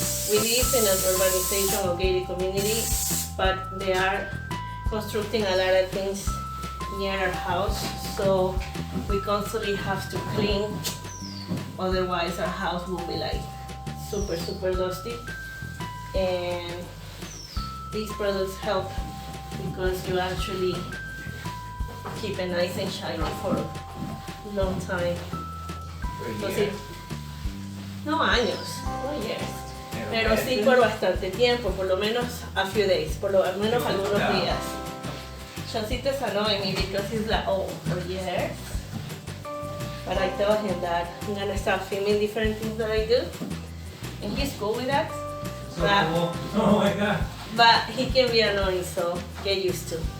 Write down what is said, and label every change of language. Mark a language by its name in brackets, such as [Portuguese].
[English] We live in an urbanization or gated community, but they are constructing a lot of things near our house, so we constantly have to clean, otherwise our house will be like super dusty. And these products help because you actually keep it nice and shiny for a long time. [Spanish] Entonces, no años, [English] no years, [Spanish] pero sí por bastante tiempo, por lo menos [English] a few days, [Spanish] por lo menos algunos días. [English] Choncito is annoying me because he's like, oh, for years. But I told him that I'm gonna start filming different things that I do, and he's cool with that. So cool. Oh my god. But he can be annoying, so get used to.